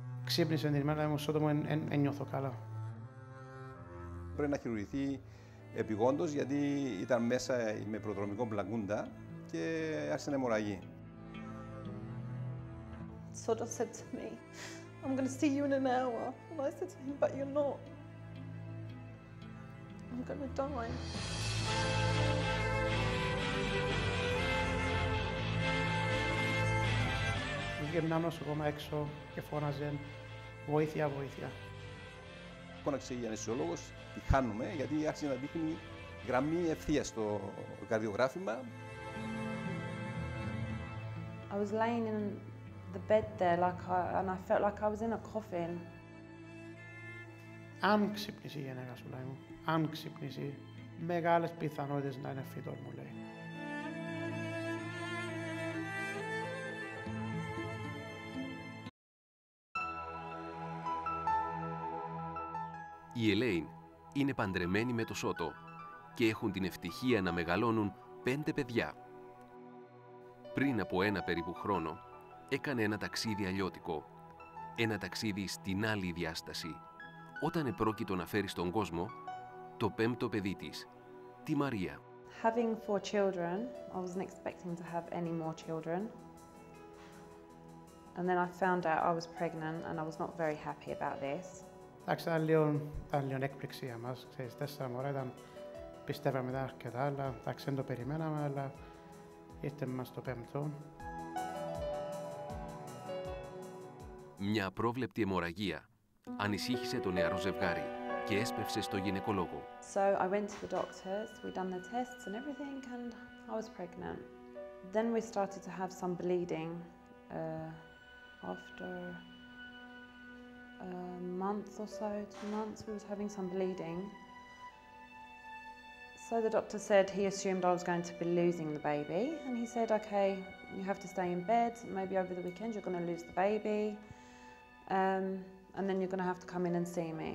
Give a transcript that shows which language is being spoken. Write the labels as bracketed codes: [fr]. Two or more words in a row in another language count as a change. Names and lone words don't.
[el] Ξύπνησε την ημέρα μου, σώτο μου, εν νιώθω καλά. Πρέπει να χειρουργηθεί επειγόντως γιατί ήταν μέσα με προδρομικό μπλαγκούντα και άρχισε να αιμορραγεί. [en] Sort of said to me, I'm going to see you in an hour. And I said to him, but you're not. I'm going to die. [el] Βγήκε ένα νοσοκόμα έξω και φώναζε βοήθεια, βοήθεια. Φώναξε η αναισθησιολόγος, τη χάνουμε γιατί άρχισε να δείχνει γραμμή ευθείας στο καρδιογράφημα. [en] I was laying in the bed there and I felt like I was in a coffin. [el] Αν ξυπνήσει η γυναίκα σου, λέει μου, αν ξυπνήσει, μεγάλες πιθανότητες να είναι φυτός, μου λέει. Η Ελέιν είναι παντρεμένη με το Σώτο και έχουν την ευτυχία να μεγαλώνουν 5 παιδιά. Πριν από 1 περίπου χρόνο, έκανε ένα ταξίδι αλλιώτικο, ένα ταξίδι στην άλλη διάσταση, όταν επρόκειτο να φέρει στον κόσμο το 5ο παιδί της, τη Μαρία. [en] Having 4 children, I wasn't expecting to have any more children. And then I found out I was pregnant and I was not very happy about this. [el] Εντάξει, ήταν λίγο έκπληξη για μας. Ξέρεις, 4 μωρά πιστεύαμε ήταν αρκετά, αλλά εντάξει, δεν το περιμέναμε, αλλά ήρθε μας το 5ο. Μια απρόβλεπτη αιμορραγία ανησύχησε το νεαρό ζευγάρι και έσπευσε στο γυναικολόγο. [en] So I went to the doctors, we done the tests and everything and I was pregnant. Then we started to have some bleeding after a month or so, 2 months, we was having some bleeding. So the doctor said he assumed I was going to be losing the baby and he said, okay, you have to stay in bed, maybe over the weekend you're going to lose the baby and then you're going to have to come in and see me.